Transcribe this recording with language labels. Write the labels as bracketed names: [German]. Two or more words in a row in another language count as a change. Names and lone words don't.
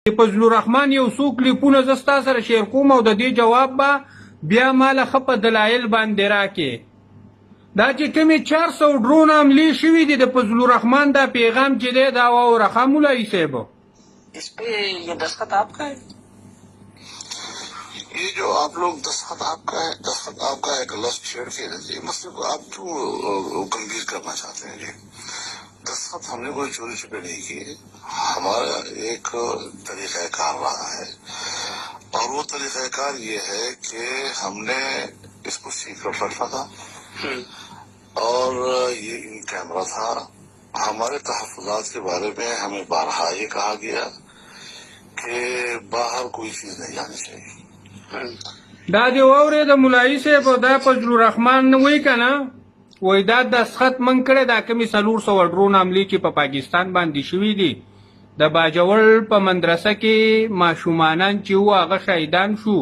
[Pashto] فضل الرحمن یو څو کلیپونه زه ستا سره شیر کوم او د دې جواب به بیا ماله ښه په دلایل باندې راکې. دا چې کومې 400 ډرون حملې شوي دي د فضل الرحمن دا پیغام چې دی دا واوره ښه مولوي صاحب. [Urdu] اس پہ یہ دستخط آپ کا ہے؟ یہ جو آپ لوگ دستخط آپ کا ہے کہ لفظ شیئر کیے تھے یہ مسئلے کو آپ کیوں گمبھیر کرنا چاہتے ہیں؟ جی دستخط ہم نے کوئی چوری چھپے نہیں کیے. ہمارا ایک طریقہ کار رہا ہے اور وہ طریقہ کار یہ ہے کہ ہم نے اس کو سیکرٹ رکھا تھا اور یہ [English] in camera [Urdu] تھا. ہمارے تحفظات کے بارے میں ہمیں بارہا یہ کہا گیا کہ باہر کوئی چیز نہیں جانی چاہیے. [Pashto] دا دی واورې د مولوي صاحب دا فضل الرحمن وایي که نه وایي دا دستخط من کړی دا کومې 400 ډرون حملې چې په پاکستان باندې شوي دي د باجوړ په مدرسه کې ماشومانان چې وو هغه شهیدان شو.